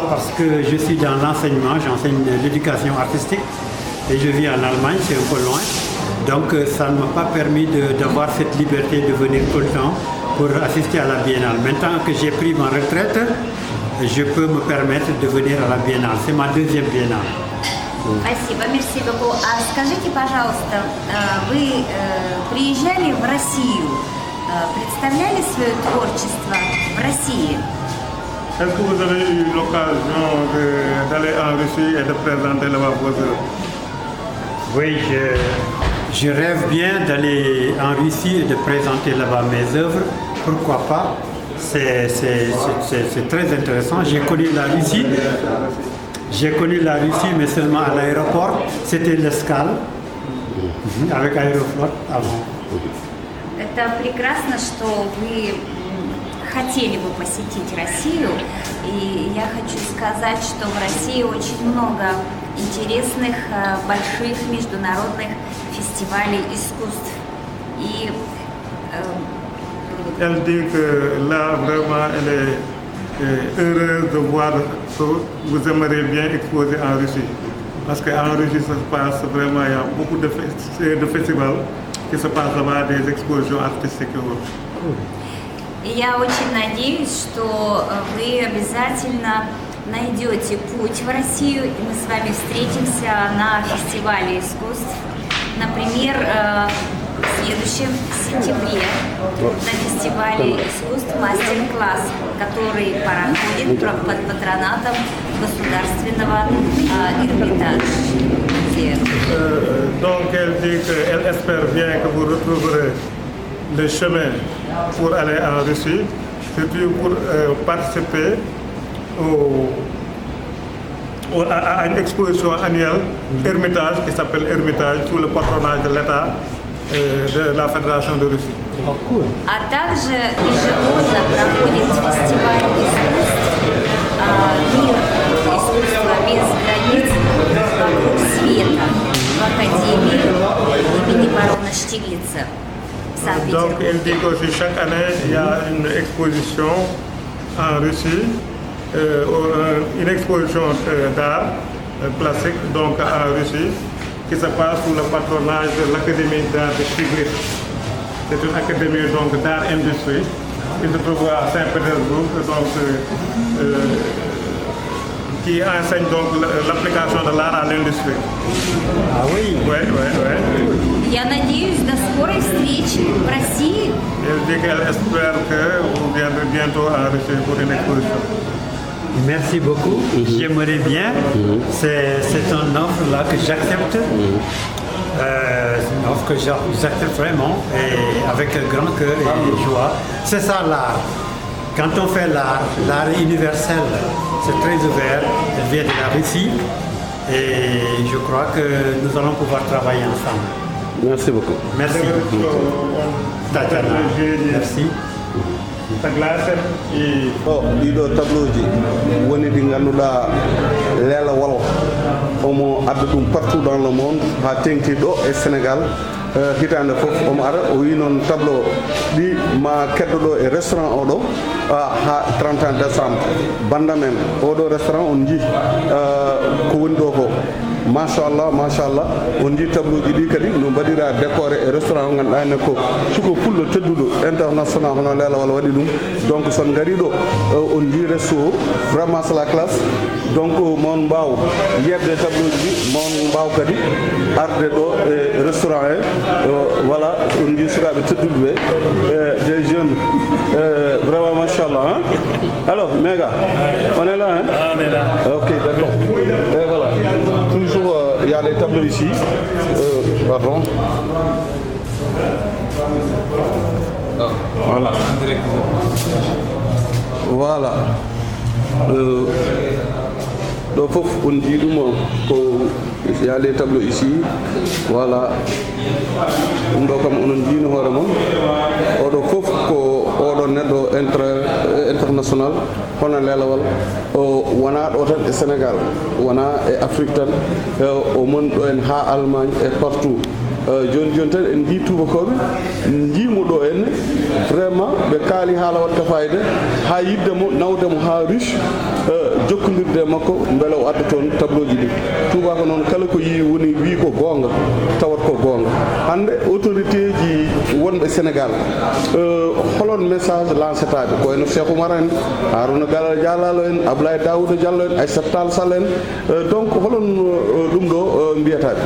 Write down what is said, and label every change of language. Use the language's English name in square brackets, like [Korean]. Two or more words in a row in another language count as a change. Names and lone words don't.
[French] Parce que je suis dans l'enseignement, j'enseigne l'éducation artistique et je vis en Allemagne, c'est un peu loin. Donc ça ne m'a pas permis d'avoir cette liberté de venir tout le temps pour assister à la Biennale. Maintenant que j'ai pris ma retraite, je peux me permettre de venir à la Biennale. C'est ma deuxième Biennale. Спасибо, merci beaucoup. [Russian] А скажите, пожалуйста, вы приезжали в Россию, представляли свое творчество в России? [French] Est-ce que vous avez eu l'occasion d'aller en Russie et de présenter là-bas vos œuvres? Oui, je rêve bien d'aller en Russie et de présenter là-bas mes œuvres. Pourquoi pas? C'est très intéressant. J'ai connu la Russie. Mais seulement à l'aéroport. C'était l'escale avec Aeroflot avant. [Russian] Это прекрасно, что вы хотели бы посетить Россию. И я хочу сказать, что в России очень много интересных, больших международных фестивалей искусств. И [French] Elle dit que là, vraiment, elle est heureuse de voir que vous aimeriez bien exposer en Russie. Parce qu'en Russie, ça se passe vraiment, il y a beaucoup de festivals qui se passent là-bas, des expositions artistiques et autres. [Russian] И я очень надеюсь, что вы обязательно найдете путь в Россию, и мы с вами встретимся на фестивале искусств. Например, в следующем сентябре на фестивале искусств мастер-класс, который проходит под патронатом Государственного Эрмитажа. [French] Donc elle dit qu'elle espère bien que vous retrouverez le chemin pour aller en Russie, surtout pour participer à une exposition annuelle Hermitage qui s'appelle Hermitage sous le patronage de l'État de la Fédération de Russie. [Russian] А также ежегодно проходит фестиваль искусств «Мир искусства без границ» вокруг света в Академии имени барона Штиглица в [French] Donc elle [Russian] Санкт-Петербурге. [French] dit qu'aussi chaque année il y a une exposition en Russie, une exposition d'art plastique donc en Russie qui se passe sous le patronage de l'Académie d'art de Stiglitz. C'est une académie donc d'art industrie qui se trouve à Saint-Pétersbourg, donc qui enseigne donc l'application de l'art à l'industrie. Ah oui? Ouais. Я надеюсь, до скорой встречи в России. Elle dit qu'elle espère que vous viendrez bientôt en Russie pour une exposition. Merci beaucoup. J'aimerais bien. C'est une offre là que j'accepte. C'est une offre que j'accepte vraiment et avec grand cœur et joie. C'est ça l'art. Quand on fait l'art est universel. C'est très ouvert. Elle vient de la Russie et je crois que nous allons pouvoir travailler ensemble. Merci beaucoup. Merci. Tatiana. Merci. [Fula] ɗiɗo tableau ji woni ɗi ngannduɗa leela walo omo adda ɗum [French] partout dans le monde [Fula] ha tengti ɗo e Sénégal hitande fof omo ara o wi noon tableau ɗi ma keddo ɗo e restaurant oɗo ha 31 décembre banda men oɗo restaurant on jii ko woni ɗo ko machallah on jii tableau ji ɗi kadi no mbaɗira décoré e restaurant o ganduɗa ne ko suko pullo tedduɗo international hono lelawal waɗi ɗum donc son gari ɗo on jii resto o [French] vraiment c'est la classe donc [Fula] mon mbaw yebde tableau ji mon mbaw kadi arde ɗo e restaurant he voilà on jii sukaɓe tedduɓe ɓe [French] des jeunes vraiment [Fula] machallah hein? [French] Alors Méga on est là hein? On est là. Ok d'accord et voilà toujours il y a les tableaux ici pardon voilà voilà [Fula] ɗo fof on jii ɗum ko [French] il y a les tableaux ici voilà [Fula] ɗum ɗo kam onon jiino hoore mon oɗo fof ko oɗo neɗɗo international hono lelawal o wona ɗo tan e Sénégal wona e Afrique tan o moni ɗo en ha Allemagne [French] et partout [Fula] joni tan en jii tubakoɓe jiimo ɗo henne vraiment ɓe kaali haala watta fayida ha yiddemo nawdemo ha riche jokkodirde makko beele o adda toon tableau ji ɗi tubako noon kala ko yi woni wi ko gonga tawat ko gonga hande autorité ji wonɓe Sénégal holon message lancetaɓe ko wayno Cheikh Oumar en Harouna Dialalo en Abdoulaye Daouda Diallo en Aissata Tall Sall en donc holon ɗum ɗo mbiyataɓe